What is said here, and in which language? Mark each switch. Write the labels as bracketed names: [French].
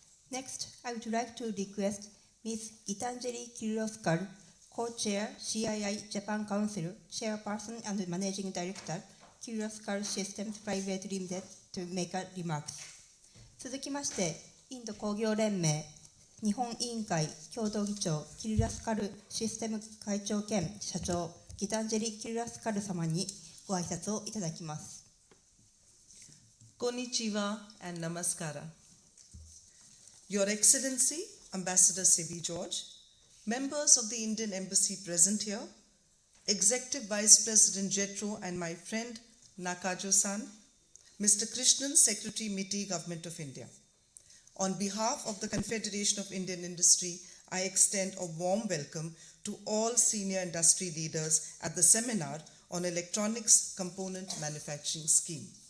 [English] Next, I would like to request Ms. Gitanjali Kirloskar, Co-Chair, CII Japan Council, Chairperson and Managing Director, Kirloskar Systems Private Limited, to make a remarks. [Japanese] 続きまして、インド工業連盟日本委員会共同議長キルラスカルシステム会長兼社長ギタンジェリ・キルラスカル様にご挨拶をいただきます。 [English] Konnichiwa and Namaskara. Your Excellency, Ambassador C.B. George, members of the Indian Embassy present here, Executive Vice President Jetro and my friend Nakajo-san, Mr. Krishnan, Secretary, MITI, Government of India. On behalf of the Confederation of Indian Industry, I extend a warm welcome to all senior industry leaders at the seminar on Electronics Component Manufacturing Scheme.